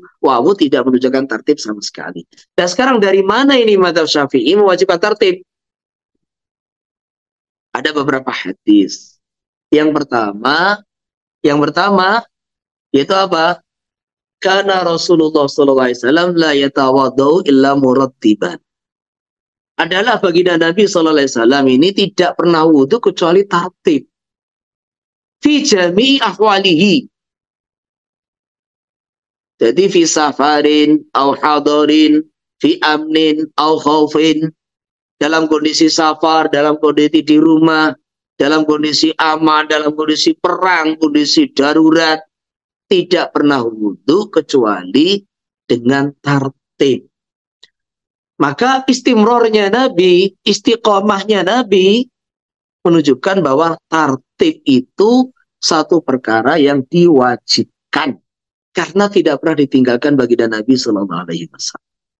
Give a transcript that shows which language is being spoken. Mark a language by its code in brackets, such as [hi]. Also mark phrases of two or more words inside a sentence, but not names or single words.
[id] Wawu tidak menunjukkan tertib sama sekali. Dan sekarang dari mana ini mazhab Syafi'i mewajibkan tertib? Ada beberapa hadis. Yang pertama yaitu apa? Karena Rasulullah SAW [ar] لا يتوضأ إلا مرتبا. [id] Adalah baginda Nabi SAW ini tidak pernah wudhu kecuali tertib. [ar] في جميع أحواله. Jadi في سفر أو حضر في أمن أو خوف. [id] Dalam kondisi safar, dalam kondisi di rumah, dalam kondisi aman, dalam kondisi perang, kondisi darurat. Tidak pernah wudhu kecuali dengan tertib. Maka istimrornya Nabi, istiqomahnya Nabi menunjukkan bahwa tertib itu satu perkara yang diwajibkan karena tidak pernah ditinggalkan baginda Nabi [ar] صلى الله عليه وسلم.